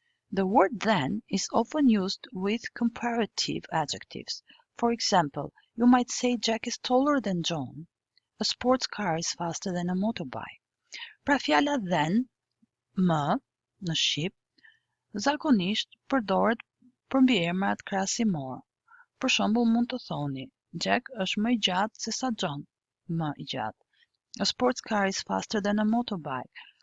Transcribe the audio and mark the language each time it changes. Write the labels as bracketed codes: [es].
[en] The word then is often used with comparative adjectives. For example, you might say Jack is taller than John. A sports car is faster than a motorbike. [sq] Pra fjala then, më, në shqip, zakonisht përdoret për mbiemrat krahasimor. Për shembull mund të thoni Jack është më I gjatë se sa John, më I gjatë. [en] A sports car is faster than a motorbike.